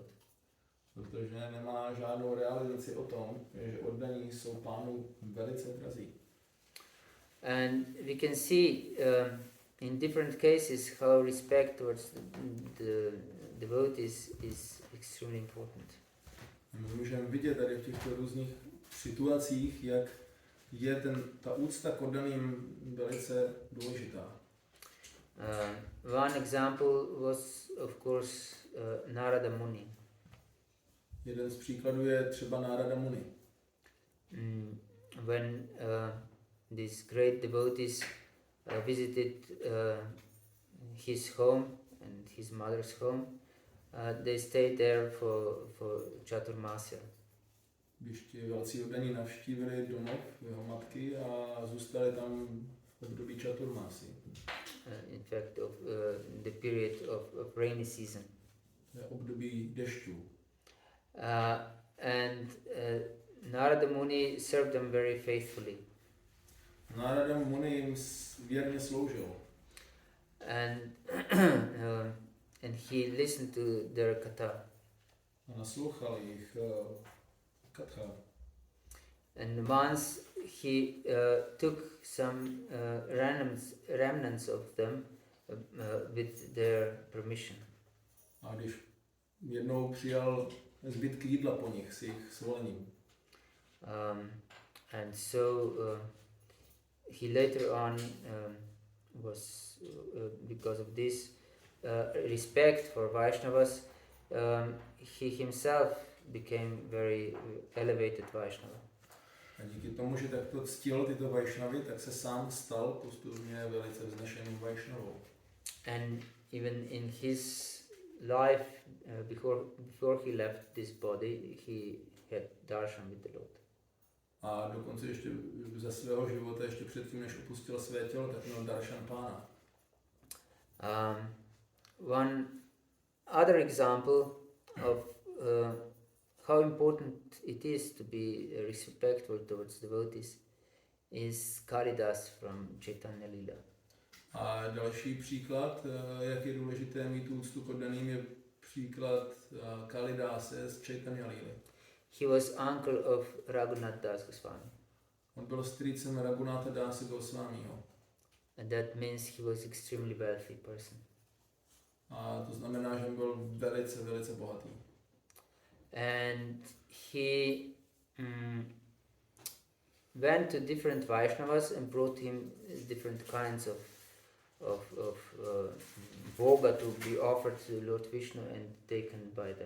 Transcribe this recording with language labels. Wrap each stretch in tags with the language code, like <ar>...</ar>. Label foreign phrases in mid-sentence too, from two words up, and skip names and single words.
<cs>Protože nemá žádnou realizaci o tom, že oddaní jsou pánu velice drazí.</cs> <en>And we can see in different cases how respect towards the devotees is extremely important.</en> <cs>My můžeme vidět tady v těchto různých situacích, jak je ta úcta k oddaným velice důležitá.</cs> <en>One example was, of course, Narada Muni.</en> <cs>Jeden z příkladů je třeba Narada Muni.</cs> <en>When these great devotees visited his home and his mother's home, they stayed there for Chaturmasya.</en> <cs>Když ti velcí oddaní navštívili domov jeho matky a zůstali tam v období Chaturmasy.</cs> <en>In fact, of the period of rainy season.</en> <cs>Období dešťů.</cs> <en>And Narada Muni served them very faithfully.</en> <cs>Narada Muni jim věrně sloužil.</cs> <en>And he listened to their katha.</en> <cs>A naslouchal jich katha.</cs> <en>And once he took some remnants of them with their permission.</en> <cs>A když jednou přijal zbytky jídla po nich s jejich svolením.</cs> <en>And so he later on was, because of this respect for Vaishnavas, he himself became very elevated Vaishnava.</en> <cs>A díky tomu, že takto ctil tyto Vaishnavy, tak se sám stal postupně velice vznešeným Vaishnavou.</cs> <en>And even in his life, before he left this body, he had darshan with the Lord.</en> <cs>A dokonce ještě za svého života, ještě předtím, než opustil své tělo, tak měl darshan pána.</cs> <en>One other example of how important it is to be respectful towards devotees is Kalidas from Chaitanya Lila.</en> <cs>A další příklad, jak je důležité mít úctu k oddaným, je příklad Kalidase z Chaitanya Lily.</cs> <en>He was uncle of Raghunath Das Goswami.</en> <cs>On byl strýcem Raghunatha Dase Goswamiho.</cs> <en>And that means he was extremely wealthy person.</en> <cs>A to znamená, že byl velice, velice bohatý.</cs> <en>And he went to different Vaishnavas and brought him different kinds of bhoga to be offered to Lord Vishnu and taken by them.</en>